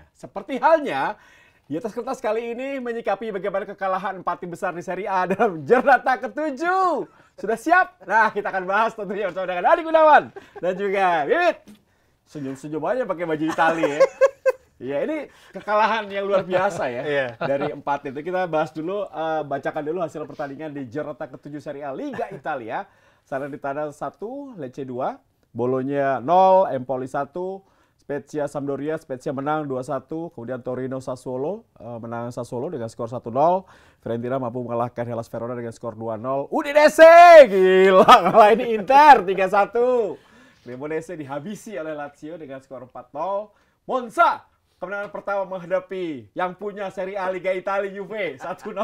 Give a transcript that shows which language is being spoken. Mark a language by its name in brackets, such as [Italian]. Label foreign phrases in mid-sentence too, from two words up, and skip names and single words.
[Indonesian] Seperti halnya, di atas kertas kali ini menyikapi bagaimana kekalahan 4 tim besar di Serie A dalam Giornata ke-7. Sudah siap? Nah, kita akan bahas tentunya bersama dengan Adi Gunawan dan juga Bibit. Senyum-senyum aja pakai baju Itali ya. Ya, ini kekalahan yang luar biasa ya dari 4 itu. Kita bahas dulu, bacakan dulu hasil pertandingan di Giornata ke-7 Serie A Liga Italia. Salernitana 1, Lecce 2, Bologna 0, Empoli 1, Spezia Sampdoria, Spezia menang 2-1, kemudian Torino Sassuolo menang Sassuolo dengan skor 1-0, Fiorentina mampu mengalahkan Hellas Verona dengan skor 2-0, Udinese gila ngalahin Inter 3-1, Cremonese dihabisi oleh Lazio dengan skor 4-0, Monza kemenangan pertama menghadapi yang punya Serie A Liga Italia Juve 1-0.